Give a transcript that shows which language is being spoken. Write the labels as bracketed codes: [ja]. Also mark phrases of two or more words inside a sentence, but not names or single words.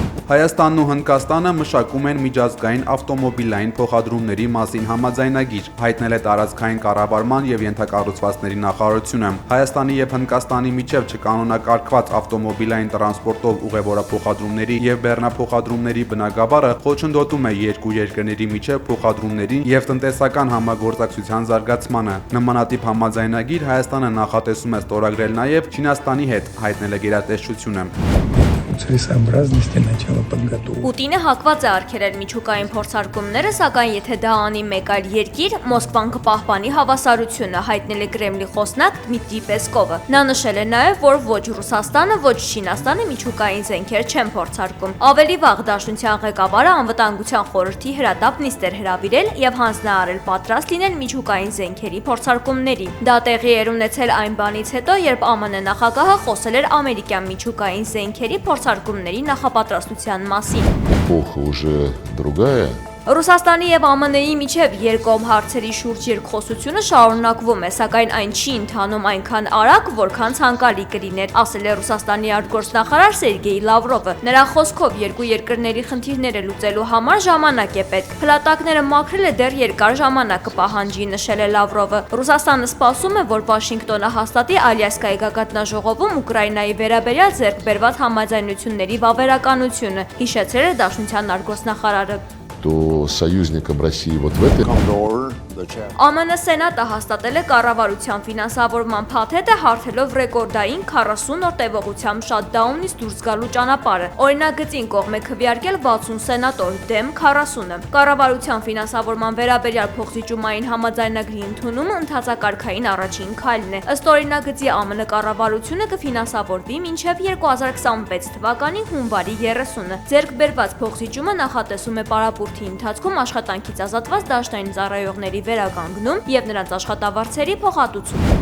[hy] Հայաստանն ու Հնդկաստանը մշակում են միջազգային ավտոմոբիլային փոխադրումների մասին համաձայնագիր, հայտնել է տարածքային կառավարման եւ ենթակառուցվածքների նախարարությունը։ Հայաստանի եւ Հնդկաստանի միջև չկանոնակարգված ավտոմոբիլային տրանսպորտով ուղևորափոխադրումների եւ բեռնափոխադրումների բնագավառը խոչընդոտում է երկու երկրների միջև փոխադրումների եւ տնտեսական համագործակցության զարգացմանը։ Նմանատիպ համաձայնագիր Հայաստանը նախատեսում է ստորագրել նաեւ Չինաստանի հետ, հայտնել է գերատեսչությունը։ [ru] Целесообразности начала подготовки. [hy] Պուտինը հակված է արգելել միջուկային փորձարկումները, սակայն եթե դա անի մեկ այլ երկիր, Մոսկվան կպահպանի հավասարությունը, հայտնել է Կրեմլի խոսնակ Դմիտրի Պեսկովը։ Նա նշել է նաև, որ ոչ Ռուսաստանը, ոչ Չինաստանը միջուկային զենքեր չեն փորձարկում։ Ավելի վաղ Դաշնության ղեկավարը անվտանգության խորհրդի հրատապ նիստ էր հրավիրել եւ հանձնարարել պատրաստ լինել միջուկային զենքերի փորձարկումների։ Դա տեղի էր ունեցել այն բանից հետո, երբ ԱՄՆ նախագահը խոսել էր ամերիկյան միջուկային զենքերի փորձարկումների նախապատրաստության մասին։ [ru] Эпоха уже другая. [hy] Ռուսաստանի եւ ԱՄՆ-ի միջև երկկողմ հարցերի շուրջ երկխոսությունը շարունակվում է, սակայն այն չի ընթանում այնքան արագ, որքան ցանկալի կլիներ, ասել է Ռուսաստանի արտգործնախարար Սերգեյ Լավրովը։ Նրա խոսքով երկու երկրների խնդիրները լուծելու համար ժամանակ է պետք։ Փլատակները մաքրելը դեռ երկար ժամանակ կպահանջի, նշել է Լավրովը։ Ռուսաստանը սպասում է, որ Վաշինգտոնը հաստատի Ալյասկայի գագաթնաժողովում Ուկրաինայի վերաբերյալ ձեռք բերված համաձայնությունների վավերականությունը, հիշեցրել է Դաշնության արտգործնախարարը։ [ru] То союзникам России вот в этой [hy] ԱՄՆ Սենատը հաստատել է կառավարության ֆինանսավորման փաթեթը, հարթելով ռեկորդային 40 օր տևողությամբ շատդաունից դուրս գալու ճանապարհը։ Օրինագծին կողմ է քվեարկել 60 սենատոր դեմ 40-ը։ Կառավարության ֆինանսավորման վերաբերյալ փոխզիջումային համաձայնագրի ընդունումը ընթացակարգային առաջին քայլն է։ Ըստ օրինագծի ԱՄՆ կառավարությունը կֆինանսավորվի մինչև 2026 թվականի հունվարի 30-ը։ Ձեռք բերված փոխզիջումը նախատեսում է պարապուրդի ընթացքում աշխատանքից ազատված դաշնային ծառայողների վերականգնում եւ նրանց աշխատավարձերի փոխհատուցում։